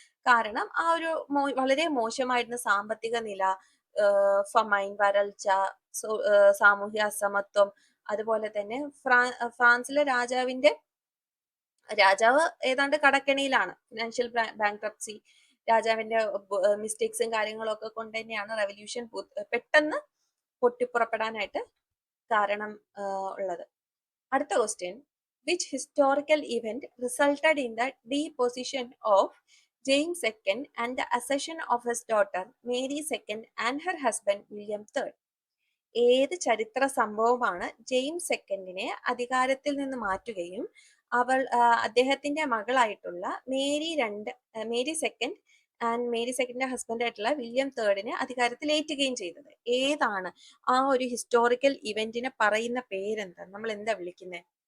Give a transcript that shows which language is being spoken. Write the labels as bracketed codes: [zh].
[ml] കാരണം ആ ഒരു വളരെ മോശമായിരുന്ന സാമ്പത്തിക നില, ഫമൈൻ, വരൾച്ച, സാമൂഹ്യ അസമത്വം, അതുപോലെ തന്നെ ഫ്രാൻസിലെ രാജാവ് ഏതാണ്ട് കടക്കെണിയിലാണ്, ഫിനാൻഷ്യൽ ബാങ്ക്രപ്സി, രാജാവിന്റെ മിസ്റ്റേക്സും കാര്യങ്ങളും ഒക്കെ കൊണ്ട് തന്നെയാണ് റെവല്യൂഷൻ പെട്ടെന്ന് പൊട്ടിപ്പുറപ്പെടാനായിട്ട് കാരണം ഉള്ളത്. അടുത്ത question. [en] Which historical event resulted in the deposition of James II and the accession of his daughter Mary II and her husband William III? [ml] ഏത് ചരിത്ര സംഭവമാണ് ജെയിംസ് സെക്കൻഡിനെ അധികാരത്തിൽ നിന്ന് മാറ്റുകയും അദ്ദേഹത്തിന്റെ മകളായിട്ടുള്ള Mary second and Mary സെക്കൻഡിന്റെ husband ആയിട്ടുള്ള വില്യം തേർഡിനെ അധികാരത്തിൽ ഏറ്റുകയും ചെയ്തത്? ഏതാണ് ആ ഒരു ഹിസ്റ്റോറിക്കൽ ഇവന്റിനെ പറയുന്ന പേരെന്താ? നമ്മൾ എന്താ വിളിക്കുന്നത്?